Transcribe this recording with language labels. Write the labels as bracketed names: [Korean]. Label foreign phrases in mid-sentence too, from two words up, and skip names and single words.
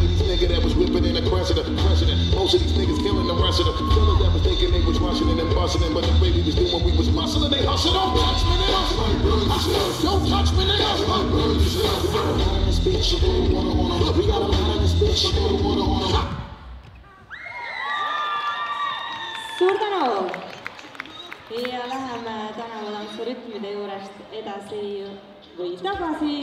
[English] These niggas that was whipping in the president. Most of these niggas killing the rest of the fellas that was thinking they was rushing in and busting in, but the way we was doing we was muscling. They hustle. Don't touch me, nigga. Don't touch me, nigga. We got a lot in this bitch. We got a lot in this bitch. [Estonian] Suur tänu! Ja läheme tänava tantsu rütmide juurest edasi või tagasi.